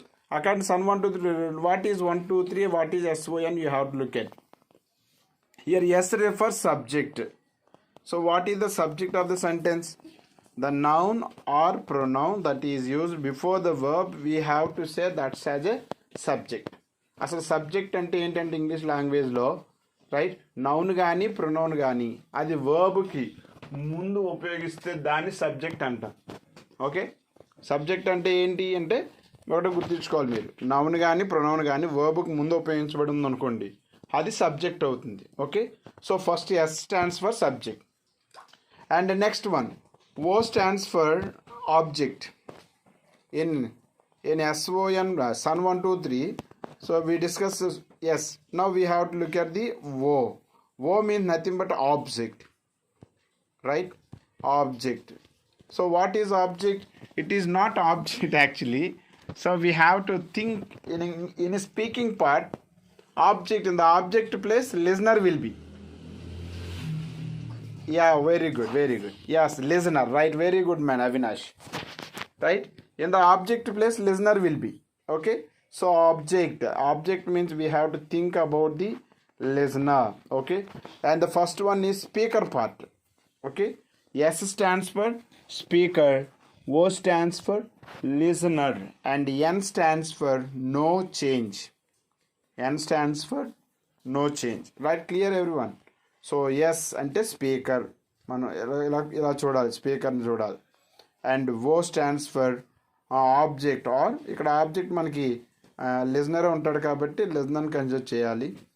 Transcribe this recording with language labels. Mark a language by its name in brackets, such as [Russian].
[English] According to Sun 1, 2, 3 rule, what is 1, 2, 3? What is SON? You have to look at. Here S refers subject. So what is the subject of the sentence? The noun or pronoun that is used before the verb, we have to say that's as a subject. [Telugu] అసలు subject అంటే ఏంటంటే English లాంగ్వేజ్లో, right, noun కానీ pronoun కానీ అది వర్బ్కి ముందు ఉపయోగిస్తే దాన్ని సబ్జెక్ట్ అంట. ఓకే, సబ్జెక్ట్ అంటే ఏంటి అంటే ఒకటి గుర్తుంచుకోవాలి మీరు, నౌన్ కానీ ప్రొనౌన్ కానీ వర్బ్కి ముందు ఉపయోగించబడి ఉంది అనుకోండి, అది సబ్జెక్ట్ అవుతుంది. Okay, so first yes stands for subject. [English] And next one O stands for object. In SON, Sun 1, 2, 3. So we discuss this. Yes. Now we have to look at the O. O means nothing but object. Right? Object. So what is object? It is not object actually. So we have to think in a speaking part. Object, in the object place, listener will be. Yeah, very good. Yes, listener, right? Very good, man, Avinash. Right? In the object place, listener will be. Okay, so object means we have to think about the listener. Okay, and the first one is speaker part. Okay, S stands for speaker, O stands for listener, and N stands for no change. N stands for no change. Right, clear everyone? So yes [Telugu] అంటే speaker, మనం ఇలా చూడాలి, స్పీకర్ని చూడాలి. And oh stands for object, are ఇక్కడ object మనకి listener ఉంటాడు కాబట్టి లిజనర్ని consider చేయాలి.